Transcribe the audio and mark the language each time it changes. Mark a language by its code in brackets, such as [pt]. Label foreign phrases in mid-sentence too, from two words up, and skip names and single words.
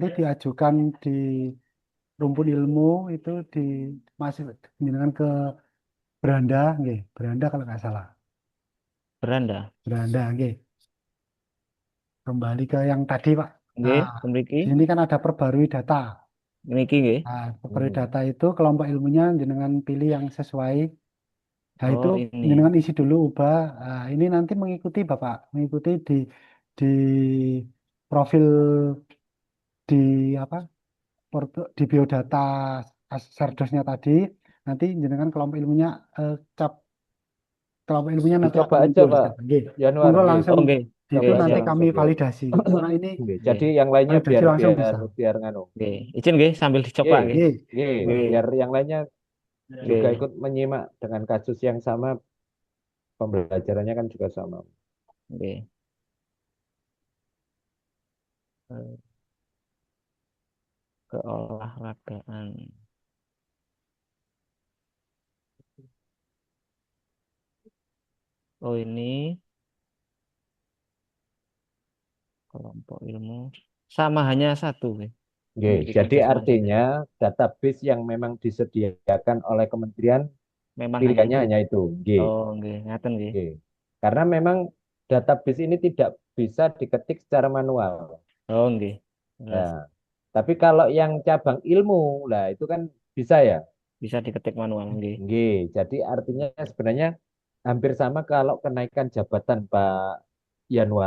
[id] nanti diajukan di rumpun ilmu itu di masih dengan ke beranda, nggih, beranda kalau nggak salah. Beranda. Beranda, nggih. Kembali ke yang tadi, Pak. Nggih, Nah, mriki. di sini kan ada perbarui data. [jv] Niki nggih. [id] Nah, perbarui Hmm. data itu kelompok ilmunya jenengan pilih yang sesuai. Nah, itu Oh, ini. jenengan isi dulu, ubah. Nah, ini nanti mengikuti Bapak, mengikuti di profil di apa? Di biodata Serdosnya tadi. Nanti jenengan kelompok ilmunya cap kelompok ilmunya nanti Dicoba akan aja muncul. Pak Nggih. Januar, Monggo nggih. langsung Oh, nggih. itu Nggih, Coba aja nanti siap. kami langsung ya. validasi. Karena ini Nggih. Jadi Nggih. yang lainnya validasi biar langsung biar bisa. biar nganu. Nggih. Izin nggih sambil dicoba Nggih, nggih. Nggih. nggih. Nggih. Biar yang lainnya juga Nggih. ikut menyimak dengan kasus yang sama, pembelajarannya kan juga sama. Nggih. Eh, Keolahragaan. Oh, ini kelompok ilmu. Sama hanya satu nggih. Oke, Pendidikan jadi keilmuan saja. artinya database yang memang disediakan oleh kementerian Memang hanya pilihannya itu. hanya itu. Oke, [jv] Oh, nggih, ngaten nggih. [id] oke. Karena memang database ini tidak bisa diketik secara manual. Oh, nggih. Jelas. Nah, tapi kalau yang cabang ilmu, lah itu kan bisa ya. Bisa diketik manual nggih. Oke, jadi artinya sebenarnya hampir sama kalau kenaikan jabatan Pak Yanuar.